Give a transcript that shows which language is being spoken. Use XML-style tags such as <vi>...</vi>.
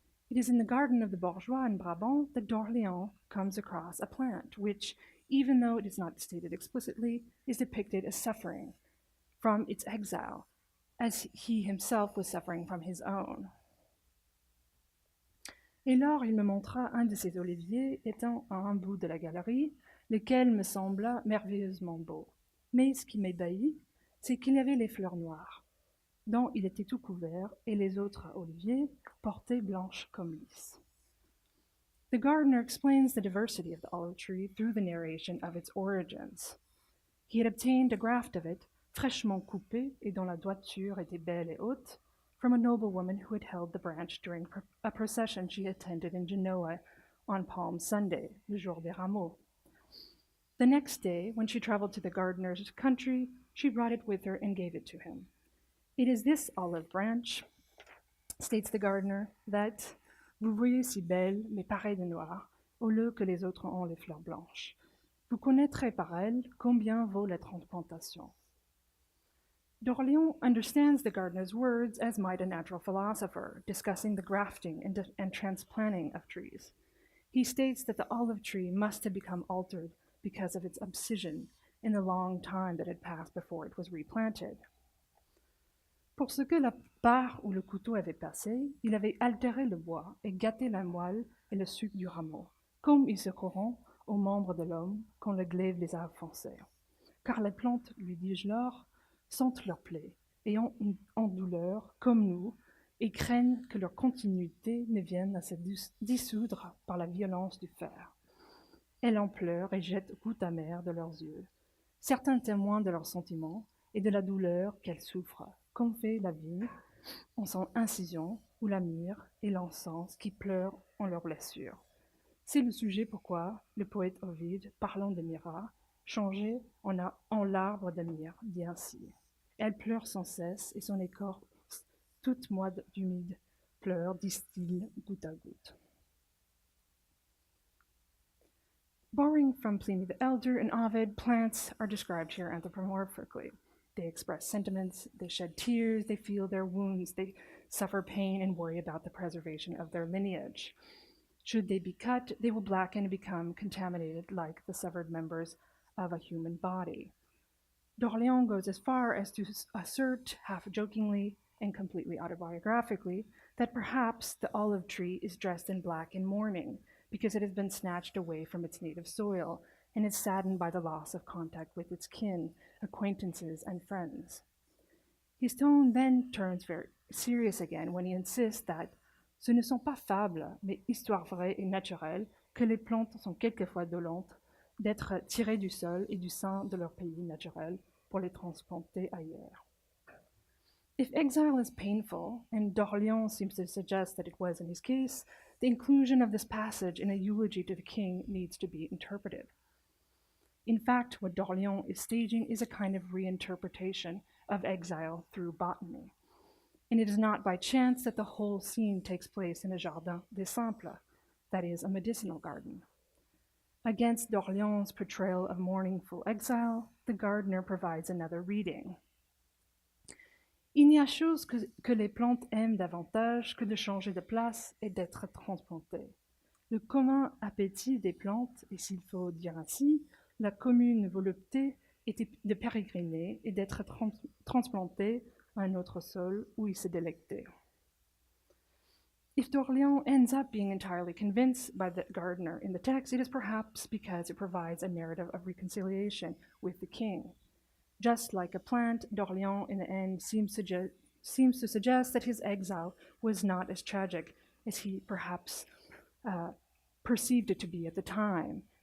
<en>It is in the garden of the bourgeois in Brabant that d'Orléans comes across a plant which, even though it is not stated explicitly, is depicted as suffering from its exile, as he himself was suffering from his own.</en> <fr>Et lors, il me montra un de ces oliviers étant à un bout de la galerie, lequel me sembla merveilleusement beau. Mais ce qui m'ébahit, c'est qu'il y avait les fleurs noires, dont il était tout couvert, et les autres oliviers portaient blanches comme lys.</fr> <en>The Gardner explains the diversity of the olive tree through the narration of its origins. He had obtained a graft of it,</en> <fr>fraîchement coupé et dont la doiture était belle et haute,</fr> <en>from a noblewoman who had held the branch during a procession she attended in Genoa on Palm Sunday,</en> <fr>le jour des rameaux.</fr> <en>The next day, when she traveled to the gardener's country, she brought it with her and gave it to him. It is this olive branch, states the gardener, that</en> <fr>vous voyez si belle, mais pareille de noir, au lieu que les autres ont les fleurs blanches. Vous connaîtrez par elle combien vaut la transplantation.</fr> <en>D'Orléans understands the gardener's words as might a natural philosopher, discussing the grafting and transplanting of trees. He states that the olive tree must have become altered because of its abscission in the long time that had passed before it was replanted.</en> <fr>Pour ce que la part où le couteau avait passé, il avait altéré le bois et gâté la moelle et le suc du rameau, comme ils se corrompent aux membres de l'homme quand le glaive les a offensés. Car les plantes, lui dis-je lors, sentent leurs plaies, et en douleur, comme nous, et craignent que leur continuité ne vienne à se dissoudre par la violence du fer. Elles en pleurent et jettent gouttes amères de leurs yeux, certains témoins de leurs sentiments et de la douleur qu'elles souffrent, comme fait la vigne en son incision, ou la myrrhe et l'encens qui pleurent en leurs blessures. C'est le sujet pourquoi le poète Ovide, parlant de Myrrha, changeait en l'arbre de myrrhe, dit ainsi. Elle pleure sans cesse et son écorce, toute moite d'humide pleurs, distille goutte à goutte.</fr> <en>Borrowing from Pliny the Elder and Ovid, plants are described here anthropomorphically. They express sentiments, they shed tears, they feel their wounds, they suffer pain and worry about the preservation of their lineage. Should they be cut, they will blacken and become contaminated like the severed members of a human body. Dorléan goes as far as to assert, half jokingly and completely autobiographically, that perhaps the olive tree is dressed in black in mourning because it has been snatched away from its native soil and is saddened by the loss of contact with its kin, acquaintances, and friends. His tone then turns very serious again when he insists that</en> <fr>ce ne sont pas fables, mais histoires vraies et naturelles, que les plantes sont quelquefois dolentes, d'être tirées du sol et du sein de leur pays naturel pour les transplanter ailleurs.</fr> <en>If exile is painful, and d'Orléans seems to suggest that it was in his case, the inclusion of this passage in a eulogy to the king needs to be interpreted. In fact, what d'Orléans is staging is a kind of reinterpretation of exile through botany. And it is not by chance that the whole scene takes place in a jardin des simples, that is, a medicinal garden. Against d'Orléans' portrayal of mournful exile, the Gardner provides another reading.</en> <fr>Il n'y a chose que les plantes aiment davantage que de changer de place et d'être transplantées. Le commun appétit des plantes, et s'il faut dire ainsi, la commune volupté est de pérégriner et d'être transplanté à un autre sol où il se délectait.</fr> <en>If d'Orléans ends up being entirely convinced by the Gardner in the text, it is perhaps because it provides a narrative of reconciliation with the king. Just like a plant, d'Orléans in the end seems to suggest that his exile was not as tragic as he perhaps perceived it to be at the time.</en>